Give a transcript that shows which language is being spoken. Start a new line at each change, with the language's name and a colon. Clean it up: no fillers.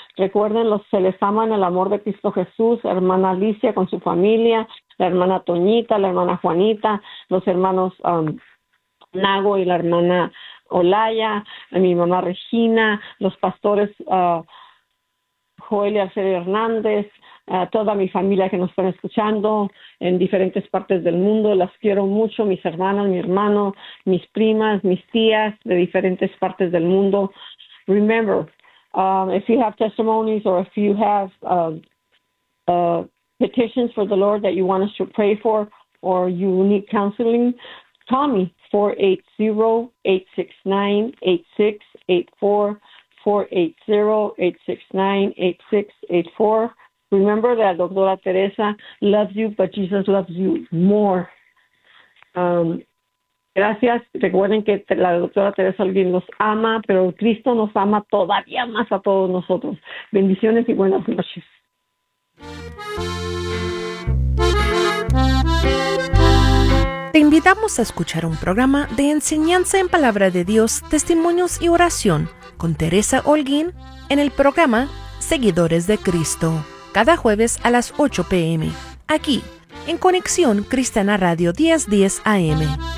Spanish: Recuerden, se les ama en el amor de Cristo Jesús, hermana Alicia con su familia, la hermana Toñita, la hermana Juanita, los hermanos Nago y la hermana Olaya, mi mamá Regina, los pastores Joel y Alfredo Hernández, toda mi familia que nos están escuchando en diferentes partes del mundo. Las quiero mucho, mis hermanas, mi hermano, mis primas, mis tías de diferentes partes del mundo.
English: Remember, if you have testimonies or if you have petitions for the Lord that you want us to pray for, or you need counseling, call me, 480-869-8684, 480-869-8684. Remember that Doctora Teresa loves you, but Jesus loves you more.
Spanish: Gracias. Recuerden que la Doctora Teresa alguien los ama, pero Cristo nos ama todavía más a todos nosotros. Bendiciones y buenas noches. Te invitamos a escuchar un programa de enseñanza en Palabra de Dios, Testimonios y Oración con Teresa Holguín en el programa Seguidores de Cristo, cada jueves a las 8 p.m. aquí, en Conexión Cristiana Radio 1010 AM.